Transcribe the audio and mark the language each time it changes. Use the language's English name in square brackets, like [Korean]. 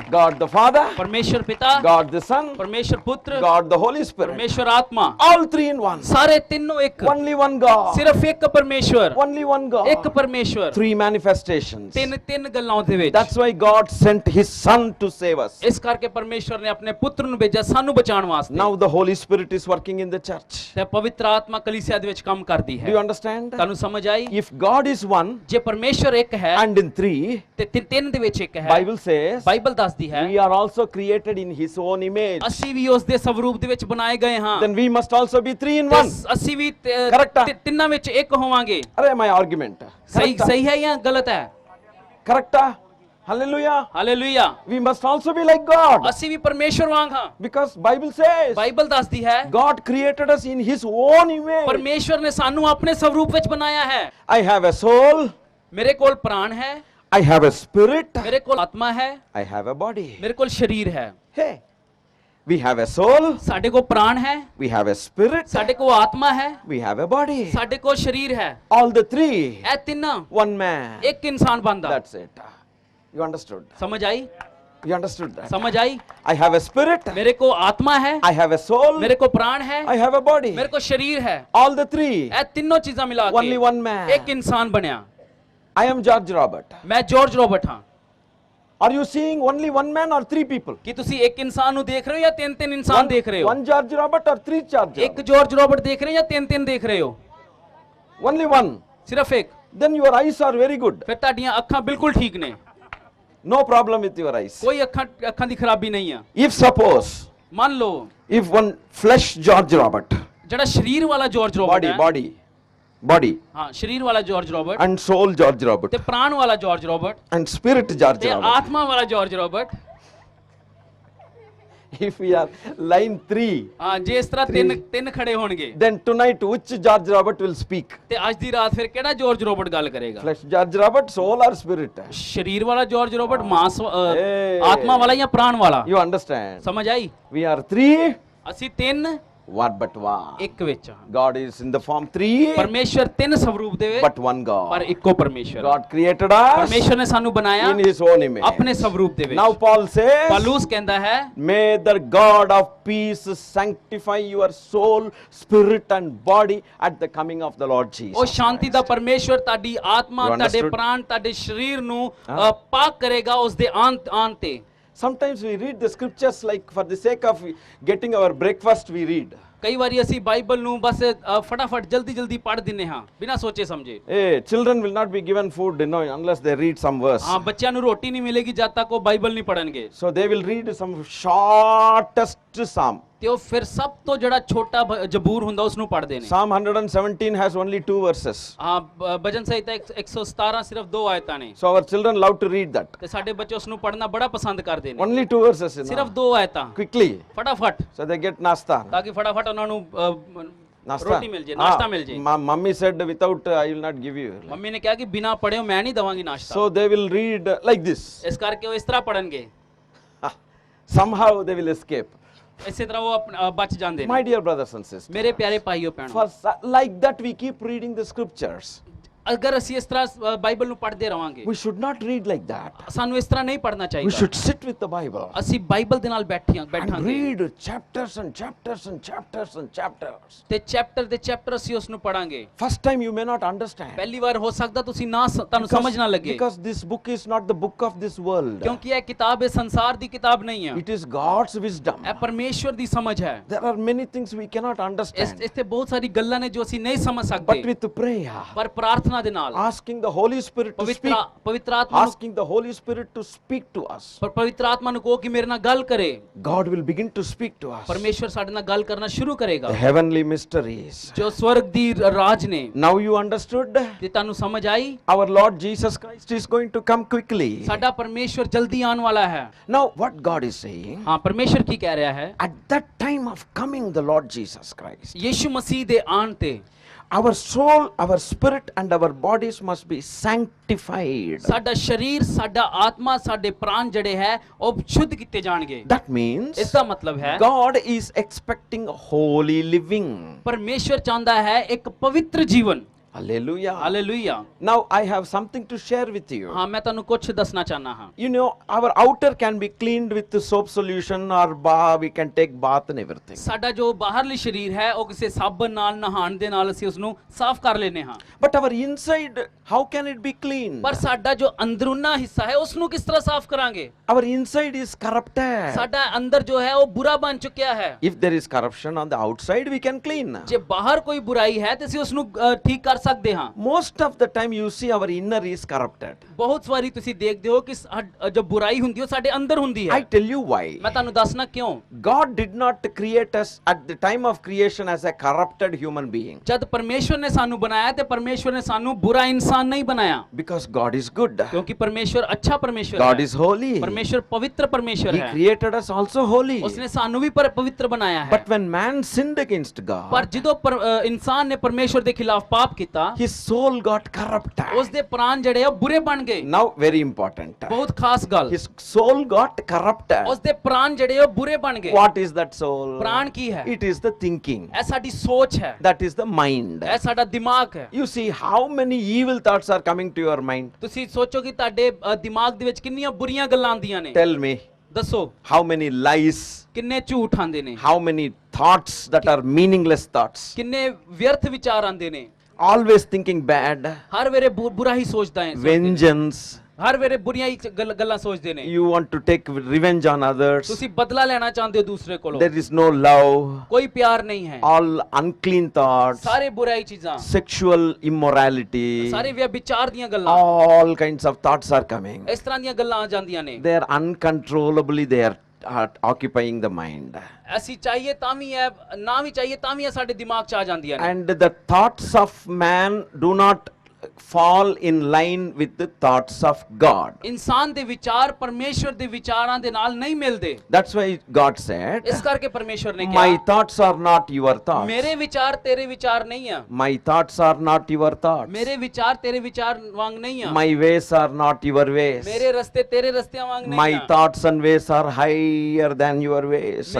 [English] God the Father, [Punjabi] ਪਰਮੇਸ਼ਵਰ ਪਿਤਾ [English] God the Son, [Punjabi] ਪਰਮੇਸ਼ਵਰ ਪੁੱਤਰ [English] God the Holy Spirit. [Punjabi] ਪਰਮੇਸ਼ਵਰ ਆਤਮਾ [English] All 3 in 1. [Punjabi] ਸਾਰੇ ਤਿੰਨੋਂ ਇੱਕ [English] Only one God. [Punjabi] ਸਿਰਫ ਇੱਕ ਪਰਮੇਸ਼ਵਰ [English] Only one [Punjabi] ਇੱਕ [English] God. [Punjabi] ਪਰਮੇਸ਼ਵਰ [English] 3 manifestations. [Punjabi] ਤਿੰਨ ਗੱਲਾਂ ਦੇ ਵਿੱਚ [English] That's why God sent His Son to save us. [Punjabi] ਇਸ ਕਰਕੇ ਪਰਮੇਸ਼ਵਰ ਨੇ ਆਪਣੇ ਪੁੱਤਰ ਨੂੰ ਭੇਜਿਆ ਸਾਨੂੰ ਬਚਾਉਣ ਵਾਸਤੇ [English] Now the Holy Spirit is working in the church. [Punjabi] ਤੇ ਪਵਿੱਤਰ ਆਤਮਾ ਕਲੀਸਿਆ ਦੇ ਵਿੱਚ ਕੰਮ ਕਰਦੀ [English] Do [Punjabi] ਹੈ [English] you understand? [Punjabi] ਤੁਹਾਨੂੰ ਸਮਝ ਆਈ [English] If God is one [Punjabi] ਜੇ ਪਰਮੇਸ਼ਵਰ ਇੱਕ ਹੈ [English] and in 3, [Punjabi] ਤੇ ਤਿੰਨ ਦੇ ਵਿੱਚ ਇੱਕ ਹੈ [English] Bible says, [Punjabi] ਬਾਈਬਲ ਦੱਸਦੀ ਹੈ [English] we are also created in His own image. [Punjabi] ਅਸੀਂ ਵੀ ਉਸ ਦੇ ਸਵਰੂਪ ਦੇ ਵਿੱਚ ਬਣਾਏ ਗਏ ਹਾਂ [English] Then we must also be 3 in [Punjabi] ਤੇ [English] 1. [Punjabi] ਅਸੀਂ ਵੀ [English] Correct ਆ? [Punjabi] ਤਿੰਨਾਂ ਵਿੱਚ ਇੱਕ ਹੋਵਾਂਗੇ [English] Array, my argument. [Punjabi] ਸਹੀ [English] Correct ਆ? [Punjabi] ਸਹੀ ਹੈ ਜਾਂ ਗਲਤ ਹੈ [English] Correct ਆ? Hallelujah. [Punjabi] Hallelujah [English] We must also be like God. [Punjabi] ਅਸੀਂ ਵੀ ਪਰਮੇਸ਼ਵਰ ਵਾਂਗ ਹਾਂ [English] Because Bible says, [Punjabi] ਬਾਈਬਲ ਦੱਸਦੀ ਹੈ [English] God created us in His own image. [Punjabi] ਪਰਮੇਸ਼ਵਰ ਨੇ ਸਾਨੂੰ ਆਪਣੇ ਸਵਰੂਪ ਵਿੱਚ ਬਣਾਇਆ ਹੈ [English] I have a soul. [Punjabi] ਮੇਰੇ ਕੋਲ ਪ੍ਰਾਣ ਹੈ [English] I have a spirit. [Punjabi] ਮੇਰੇ ਕੋਲ ਆਤਮਾ ਹੈ [English] I have a body. [Punjabi] ਮੇਰੇ ਕੋਲ ਸਰੀਰ ਹੈ [English] Hey, we have a soul. [Punjabi] ਸਾਡੇ ਕੋਲ ਪ੍ਰਾਣ ਹੈ [English] We have a spirit. [Punjabi] ਸਾਡੇ ਕੋਲ ਆਤਮਾ ਹੈ [English] We have a body. [Punjabi] ਸਾਡੇ ਕੋਲ ਸਰੀਰ ਹੈ [English] All the 3, [Punjabi] ਇਹ ਤਿੰਨਾਂ [English] one man. [Punjabi] ਇੱਕ ਇਨਸਾਨ ਬਣਦਾ [English] That's it. You understood? [Punjabi] ਸਮਝ ਆਈ [English] You understood that? [Punjabi] ਸਮਝ ਆਈ [English] I have a spirit. [Punjabi] ਮੇਰੇ ਕੋਲ ਆਤਮਾ ਹੈ [English] I have a soul. [Punjabi] ਮੇਰੇ ਕੋਲ ਪ੍ਰਾਣ ਹੈ [English] I have a body. [Punjabi] ਮੇਰੇ ਕੋਲ ਸਰੀਰ ਹੈ [English] All the 3. [Punjabi] ਇਹ ਤਿੰਨੋਂ ਚੀਜ਼ਾਂ ਮਿਲਾ [English] Only [Punjabi] ਕੇ [English] one man. [Punjabi] ਇੱਕ ਇਨਸਾਨ ਬਣਿਆ [English] I am George Robert. [Punjabi] ਮੈਂ ਜਾਰਜ ਰੋਬਰਟ ਹਾਂ [English] Are you seeing only one man or 3 people? [Punjabi] ਕੀ ਤੁਸੀਂ ਇੱਕ ਇਨਸਾਨ ਨੂੰ ਦੇਖ ਰਹੇ ਹੋ ਜਾਂ ਤਿੰਨ ਇਨਸਾਨ ਦੇਖ ਰਹੇ ਹੋ [English] One George Robert or 3 George [Punjabi] ਇੱਕ [English] Robert? [Punjabi] ਜਾਰਜ ਰੋਬਰਟ ਦੇਖ ਰਹੇ ਹੋ ਜਾਂ ਤਿੰਨ ਦੇਖ ਰਹੇ ਹੋ [English] Only one. [Punjabi] ਸਿਰਫ ਇੱਕ [English] Then your eyes are very good. [Punjabi] ਫਿਰ ਤੁਹਾਡੀਆਂ ਅੱਖਾਂ ਬਿਲਕੁਲ ਠੀਕ ਨੇ [English] No problem with your eyes. [Punjabi] ਕੋਈ ਅੱਖਾਂ ਦੀ ਖਰਾਬੀ ਨਹੀਂ ਆ [English] If suppose, [Punjabi] ਮੰਨ ਲਓ [English] if one flesh George Robert, [Punjabi] ਜਿਹੜਾ ਸਰੀਰ ਵਾਲਾ ਜਾਰਜ ਰੋਬਰਟ [English] body, [Punjabi] ਹੈ [English] body, [Punjabi] ਹਾਂ ਸਰੀਰ ਵਾਲਾ George Robert [English] and soul George Robert, [Punjabi] ਤੇ ਪ੍ਰਾਣ ਵਾਲਾ George Robert [English] and spirit George [Punjabi] ਤੇ [English] Robert. [Punjabi] ਆਤਮਾ ਵਾਲਾ George Robert [English] If we are line 3, [Punjabi] ਹਾਂ ਜੇ ਇਸ ਤਰ੍ਹਾਂ ਤਿੰਨ ਖੜੇ ਹੋਣਗੇ [English] then tonight which George Robert will speak? [Punjabi] ਤੇ ਅੱਜ ਦੀ ਰਾਤ ਫਿਰ ਕਿਹੜਾ ਜਾਰਜ ਰੋਬਰਟ ਗੱਲ ਕਰੇਗਾ [English] Flesh George Robert, soul or spirit? [Punjabi] ਸਰੀਰ ਵਾਲਾ ਜਾਰਜ ਰੋਬਰਟ ਮਾਸ [English] Hey. [Punjabi] ਆਤਮਾ ਵਾਲਾ ਜਾਂ ਪ੍ਰਾਣ ਵਾਲਾ [English] You understand? [Punjabi] ਸਮਝ ਆਈ [English] We are 3, [Punjabi] ਅਸੀਂ ਤਿੰਨ [English] what but one? [Punjabi] ਇੱਕ ਵਿੱਚ ਹਾਂ [English] God is in the form 3, [Punjabi] ਪਰਮੇਸ਼ਵਰ ਤਿੰਨ ਸਵਰੂਪ ਦੇ ਵਿੱਚ [English] but one [Punjabi] ਪਰ [English] God. [Punjabi] ਇੱਕੋ ਪਰਮੇਸ਼ਵਰ [English] God created us [Punjabi] ਪਰਮੇਸ਼ਵਰ ਨੇ ਸਾਨੂੰ ਬਣਾਇਆ [English] in His own image. [Punjabi] ਆਪਣੇ ਸਵਰੂਪ ਦੇ [English] Now [Punjabi] ਵਿੱਚ [English] Paul says, [Punjabi] ਪੌਲੁਸ ਕਹਿੰਦਾ ਹੈ [English] may the God of peace sanctify your soul, spirit and body at the coming of the Lord Jesus. [Punjabi] ਉਹ ਸ਼ਾਂਤੀ ਦਾ ਪਰਮੇਸ਼ਵਰ ਤੁਹਾਡੀ ਆਤਮਾ [English] You [Punjabi] ਤੁਹਾਡੇ [English] understood? [Punjabi] ਪ੍ਰਾਣ ਤੁਹਾਡੇ ਸਰੀਰ ਨੂੰ ਹਾਂ। ਪਾਕ ਕਰੇਗਾ ਉਸ ਦੇ ਆਨ ਤੇ [English] Sometimes we read the scriptures like for the sake of getting our breakfast we read. [Punjabi] ਕਈ ਵਾਰੀ ਅਸੀਂ ਬਾਈਬਲ ਨੂੰ ਬਸ ਫਟਾਫਟ ਜਲਦੀ ਪੜ੍ਹ ਦਿੰਨੇ ਹਾਂ ਬਿਨਾਂ ਸੋਚੇ ਸਮਝੇ [English] Hey, children will not be given food, unless they read some verse. [Punjabi] ਹਾਂ ਬੱਚਿਆਂ ਨੂੰ ਰੋਟੀ ਨਹੀਂ ਮਿਲੇਗੀ ਜਦ ਤੱਕ ਉਹ ਬਾਈਬਲ ਨਹੀਂ ਪੜ੍ਹਨਗੇ [English] So they will read some shortest psalm. [Punjabi] ਤੇ ਉਹ ਫਿਰ ਸਭ ਤੋਂ ਜਿਹੜਾ ਛੋਟਾ ਜ਼ਬੂਰ ਹੁੰਦਾ ਉਸ ਨੂੰ ਪੜ੍ਹਦੇ ਨੇ। [English] Psalm 117 has only 2 verses. [Punjabi] ਹਾਂ ਭਜਨ ਸੰਹਿਤਾ 117 ਸਿਰਫ 2 ਆਇਤਾਂ ਨੇ [English] So our children love to read that. [Punjabi] ਤੇ ਸਾਡੇ ਬੱਚੇ ਉਸ ਨੂੰ ਪੜ੍ਹਨਾ ਬੜਾ ਪਸੰਦ ਕਰਦੇ ਨੇ। [English] Only 2 verses. [Punjabi] ਸਿਰਫ 2 ਆਇਤਾਂ [English] Quickly. [Punjabi] ਫਟਾਫਟ, [English] So they get nasta. [Punjabi] ਤਾਂ ਕਿ ਫਟਾਫਟ ਉਹਨਾਂ ਨੂੰ [English] Nasta. [Punjabi] ਰੋਟੀ ਮਿਲ ਜੇ, ਨਾਸ਼ਤਾ ਮਿਲ ਜੇ। [English] Mummy said without I will not give you. [Punjabi] Mummy ਨੇ ਕਿਹਾ ਕਿ ਬਿਨਾ ਪੜ੍ਹਿਓ ਮੈਂ ਨਹੀਂ ਦਵਾਂਗੀ ਨਾਸ਼ਤਾ। [English] So they will read like this. [Punjabi] ਇਸ ਕਰਕੇ ਉਹ ਇਸ ਤਰ੍ਹਾਂ ਪੜਨਗੇ, [English] Somehow they will escape. [Punjabi] ਇਸੇ ਤਰ੍ਹਾਂ ਉਹ ਬਚ ਜਾਂਦੇ [English] My [Punjabi] ਨੇ। [English] dear brothers and sisters. [Punjabi] ਮੇਰੇ ਪਿਆਰੇ ਭਾਈਓ ਭੈਣੋ, [English] Like that we keep reading the scriptures. [Punjabi] ਅਗਰ ਅਸੀਂ ਇਸ ਤਰ੍ਹਾਂ ਬਾਈਬਲ ਨੂੰ ਪੜ੍ਹਦੇ ਰਵਾਂਗੇ, [English] We should not read like that. [Punjabi] ਸਾਨੂੰ ਇਸ ਤਰ੍ਹਾਂ ਨਹੀਂ ਪੜ੍ਹਨਾ [English] We [Punjabi] ਚਾਹੀਦਾ। [English] should sit with the Bible [Punjabi] ਅਸੀਂ ਬਾਈਬਲ ਦੇ ਨਾਲ [English] and [Punjabi] ਬੈਠਾਂਗੇ [English] read chapters and chapters and chapters and chapters. [Punjabi] ਤੇ ਚੈਪਟਰ ਦੇ ਚੈਪਟਰ ਅਸੀਂ ਉਸ ਨੂੰ ਪੜਾਂਗੇ। [English] First time you may not understand. [Punjabi] ਪਹਿਲੀ ਵਾਰ ਹੋ ਸਕਦਾ ਤੁਸੀਂ ਤੁਹਾਨੂੰ ਸਮਝ ਨਾ ਲੱਗੇ, [English] Because this book is not the book of this world. [Punjabi] ਕਿਉਂਕਿ ਇਹ ਕਿਤਾਬ ਇਹ ਸੰਸਾਰ ਦੀ ਕਿਤਾਬ ਨਹੀਂ ਹੈ, [English] It is God's wisdom. [Punjabi] ਇਹ ਪਰਮੇਸ਼ਵਰ ਦੀ ਸਮਝ ਹੈ। [English] There are many things we cannot understand. [Punjabi] ਇੱਥੇ ਬਹੁਤ ਸਾਰੀ ਗੱਲਾਂ ਨੇ ਜੋ ਅਸੀਂ ਨਹੀਂ ਸਮਝ [English] But [Punjabi] ਸਕਦੇ, [English] with prayer, [Punjabi] ਪਰ ਪ੍ਰਾਰਥਨਾ ਦੇ ਨਾਲ, [English] asking the Holy Spirit to speak, [Punjabi] ਪਵਿੱਤਰ ਆਤਮਾ ਨੂੰ [English] asking the Holy Spirit to speak to us, [Punjabi] ਪਵਿੱਤਰ ਆਤਮਾ ਨੂੰ ਕਹੋ ਕਿ ਮੇਰੇ ਨਾਲ ਗੱਲ ਕਰੇ, [English] God will begin to speak to us. [Punjabi] ਪਰਮੇਸ਼ਵਰ ਸਾਡੇ ਨਾਲ ਗੱਲ ਕਰਨਾ ਸ਼ੁਰੂ ਕਰੇਗਾ। [English] The heavenly mysteries. [Punjabi] ਜੋ ਸਵਰਗ ਦੀ ਰਾਜ ਨੇ, [English] Now you understood? [Punjabi] ਤੇ ਤੁਹਾਨੂੰ ਸਮਝ ਆਈ? [English] Our Lord Jesus Christ is going to come quickly. [Punjabi] ਸਾਡਾ ਪਰਮੇਸ਼ਵਰ ਜਲਦੀ ਆਉਣ ਵਾਲਾ ਹੈ। [English] Now what God is saying? [Punjabi] ਹਾਂ, ਪਰਮੇਸ਼ਵਰ ਕੀ ਕਹਿ ਰਿਹਾ ਹੈ? [English] At that time of coming the Lord Jesus Christ, [Punjabi] Yishu ਮਸੀਹ ਦੇ ਆਉਣ ਤੇ [English] our soul, our spirit and our bodies must be sanctified. [Punjabi] ਸਾਡਾ ਸ਼ਰੀਰ, ਸਾਡਾ ਆਤਮਾ, ਸਾਡੇ ਪ੍ਰਾਣ ਜਿਹੜੇ ਹੈ ਉਹ ਸ਼ੁੱਧ ਕੀਤੇ ਜਾਣਗੇ। [English] That means [Punjabi] ਇਸ ਦਾ ਮਤਲਬ ਹੈ [English] God is expecting holy living. [Punjabi] ਪਰਮੇਸ਼ਵਰ ਚਾਹੁੰਦਾ ਹੈ ਇੱਕ ਪਵਿੱਤਰ ਜੀਵਨ। [English] Hallelujah. [Punjabi] Hallelujah. [English] Now I have something to share with you. [Punjabi] ਹਾਂ, ਮੈਂ ਤੁਹਾਨੂੰ ਕੁਝ ਦੱਸਣਾ ਚਾਹਨਾ ਹਾਂ। [English] You know, our outer can be cleaned with the soap solution or we can take bath and everything. [Punjabi] ਸਾਡਾ ਜੋ ਬਾਹਰਲੀ ਸ਼ਰੀਰ ਹੈ ਉਹ ਕਿਸੇ ਸਾਬਣ ਨਾਲ ਨਹਾਉਣ ਦੇ ਨਾਲ ਅਸੀਂ ਉਸ ਨੂੰ ਸਾਫ਼ ਕਰ ਲੈਨੇ ਹਾਂ, [English] But our inside, how can it be clean? [Punjabi] ਪਰ ਸਾਡਾ ਜੋ ਅੰਦਰੂਨਾ ਹਿੱਸਾ ਹੈ ਉਸ ਨੂੰ ਕਿਸ ਤਰ੍ਹਾਂ ਸਾਫ਼ ਕਰਾਂਗੇ? [English] Our inside is corrupted. [Punjabi] ਸਾਡਾ ਅੰਦਰ ਜੋ ਹੈ ਉਹ ਬੁਰਾ ਬਣ ਚੁੱਕਿਆ ਹੈ। [English] If there is corruption on the outside, we can clean. [Punjabi] ਜੇ ਬਾਹਰ ਕੋਈ ਬੁਰਾਈ ਹੈ ਤੇ ਅਸੀਂ ਉਸ ਨੂੰ ਠੀਕ ਕਰ ਸਕਦੇ ਹਾਂ। [English] Most of the time you see our inner is corrupted. [Punjabi] ਬਹੁਤ ਵਾਰੀ ਤੁਸੀਂ ਦੇਖਦੇ ਹੋ ਕਿ ਜੋ ਬੁਰਾਈ ਹੁੰਦੀ ਹੈ ਉਹ ਸਾਡੇ ਅੰਦਰ ਹੁੰਦੀ ਹੈ। [English] I tell you why. [Punjabi] ਮੈਂ ਤੁਹਾਨੂੰ ਦੱਸਣਾ ਕਿਉਂ। [English] God did not create us at the time of creation as a corrupted human being. [Punjabi] ਜਦ ਪਰਮੇਸ਼ਵਰ ਨੇ ਸਾਨੂੰ ਬਣਾਇਆ ਤੇ ਪਰਮੇਸ਼ਵਰ ਨੇ ਸਾਨੂੰ ਬੁਰਾ ਇਨਸਾਨ ਨਹੀਂ ਬਣਾਇਆ, [English] Because God is good. [Punjabi] ਕਿਉਂਕਿ ਪਰਮੇਸ਼ਵਰ ਅੱਛਾ ਪਰਮੇਸ਼ਵਰ [English] God [Punjabi] ਹੈ। [English] is holy. [Punjabi] ਪਰਮੇਸ਼ਵਰ ਪਵਿੱਤਰ ਪਰਮੇਸ਼ਵਰ [English] He [Punjabi] ਹੈ। [English] created us also holy. [Punjabi] ਉਸਨੇ ਸਾਨੂੰ ਵੀ ਪਵਿੱਤਰ ਬਣਾਇਆ ਹੈ। [English] But when man sinned against [Punjabi] ਪਰ [English] God, [Punjabi] ਜਦੋਂ ਇਨਸਾਨ ਨੇ ਪਰਮੇਸ਼ਵਰ ਦੇ ਖਿਲਾਫ ਪਾਪ ਕੀਤਾ, [English] his soul got corrupted. [Punjabi] ਉਸ ਦੇ ਪ੍ਰਾਣ ਜਿਹੜੇ ਆ ਉਹ ਬੁਰੇ ਬਣ ਗਏ। [English] Now very important. [Punjabi] ਬਹੁਤ ਖਾਸ ਗੱਲ, [English] His soul got corrupted. [Punjabi] ਉਸ ਦੇ ਪ੍ਰਾਣ ਜਿਹੜੇ ਉਹ ਬੁਰੇ ਬਣ ਗਏ। [English] What is that soul? [Punjabi] ਪ੍ਰਾਣ ਕੀ ਹੈ? [English] It is the thinking. [Punjabi] ਇਹ ਸਾਡੀ ਸੋਚ ਹੈ, [English] That is the mind. [Punjabi] ਇਹ ਸਾਡਾ ਦਿਮਾਗ ਹੈ। [English] You see how many evil thoughts are coming to your mind. [Punjabi] ਤੁਸੀਂ ਸੋਚੋ ਕਿ ਤੁਹਾਡੇ ਦਿਮਾਗ ਦੇ ਵਿੱਚ ਕਿੰਨੀਆਂ ਬੁਰੀਆਂ ਗੱਲਾਂ ਆਉਂਦੀਆਂ ਨੇ। [English] Tell me, [Punjabi] ਦੱਸੋ [English] how many lies, [Punjabi] ਕਿੰਨੇ ਝੂਠ ਆਉਂਦੇ ਨੇ, [English] how many thoughts that are meaningless thoughts. [Punjabi] ਕਿੰਨੇ ਵਿਅਰਥ ਵਿਚਾਰ ਆਉਂਦੇ ਨੇ। [English] Always thinking bad, [Punjabi] ਹਰ ਵੇਲੇ ਬੁਰਾ ਹੀ ਸੋਚਦਾ ਹੈ, [English] vengeance. [Punjabi] ਹਰ ਵੇਲੇ ਬੁਰੀਆਂ ਹੀ ਗੱਲਾਂ ਸੋਚਦੇ ਨੇ। [English] You want to take revenge on others. [Punjabi] ਤੁਸੀਂ ਬਦਲਾ ਲੈਣਾ ਚਾਹੁੰਦੇ ਹੋ ਦੂਸਰੇ ਕੋਲੋਂ। [English] There is no love. [Punjabi] ਕੋਈ ਪਿਆਰ ਨਹੀਂ ਹੈ। [English] All unclean thoughts, [Punjabi] ਸਾਰੇ ਬੁਰਾਈ ਚੀਜ਼ਾਂ, [English] sexual immorality, [Punjabi] ਸਾਰੇ ਵਿਚਾਰ ਦੀਆਂ ਗੱਲਾਂ, [English] all kinds of thoughts are coming. [Punjabi] ਇਸ ਤਰ੍ਹਾਂ ਦੀਆਂ ਗੱਲਾਂ ਆ ਜਾਂਦੀਆਂ ਨੇ। [English] They are uncontrollably they are occupying the mind. [Punjabi] ਅਸੀਂ ਚਾਹੀਏ ਤਾਂ ਵੀ ਹੈ, ਨਾ ਵੀ ਚਾਹੀਏ ਤਾਂ ਵੀ ਸਾਡੇ ਦਿਮਾਗ 'ਚ ਆ ਜਾਂਦੀਆਂ ਨੇ। [English] And the thoughts of man do not fall in line with the thoughts of God. [Punjabi] ਇਨਸਾਨ ਦੇ ਵਿਚਾਰ ਪਰਮੇਸ਼ਵਰ ਦੇ ਵਿਚਾਰਾਂ ਦੇ ਨਾਲ ਨਹੀਂ ਮਿਲਦੇ। [English] That's why God said, [Punjabi] ਇਸ ਕਰਕੇ ਪਰਮੇਸ਼ਵਰ ਨੇ [English] my [Punjabi] ਕਿਹਾ, [English] thoughts are not your thoughts. [Punjabi] ਮੇਰੇ ਵਿਚਾਰ ਤੇਰੇ ਵਿਚਾਰ ਨਹੀਂ ਆ। [English] My thoughts are not your thoughts. [Punjabi] ਮੇਰੇ ਵਿਚਾਰ ਤੇਰੇ ਵਿਚਾਰ ਵਾਂਗ ਨਹੀਂ ਆ। [English] My ways are not your ways. [Punjabi] ਮੇਰੇ ਰਸਤੇ ਤੇਰੇ ਰਸਤਿਆਂ ਵਾਂਗ [English] My [Punjabi] ਨਹੀਂ ਆ। [English] thoughts and ways are higher than your ways and